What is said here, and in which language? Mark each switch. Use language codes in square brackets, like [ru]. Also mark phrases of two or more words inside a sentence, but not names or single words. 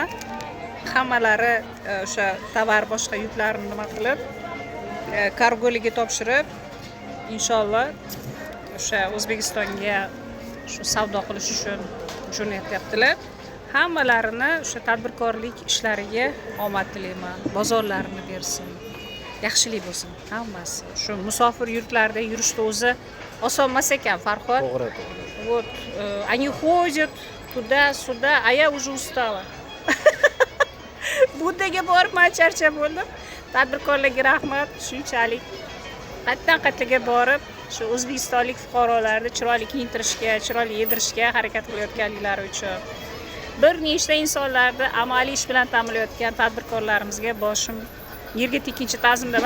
[uz] Hammalari o'sha tovar boshqa yuklarni nima qilib, kargoliga topshirib, inshaalloh o'sha O'zbekistonga shu savdo qilish uchun jo'natyaptilar. Hammalarini o'sha tadbirkorlik ishlariga omad tilayman. Bozorlarini bersin. Yaxshilik bo'lsin hammasi. Shu musofir yurtlarda yurishni o'zi oson emas ekan, Farhod. To'g'ri. [ru] Вот, они ходят туда-сюда, а я уже устала. [uz] Buddaga borib men charchab bo'ldim. Tadbirkorlarga rahmat, shunchalik qatdan-qattaga borib, shu o'zbekistonlik fuqarolarni chiroyli kiyintirishga, chiroyli yedirishga harakat qilayotganliklari uchun bir nechta insonlarni amaliy ish bilan ta'minlayotgan tadbirkorlarimizga boshim yerga tekkinchi ta'zimdaman.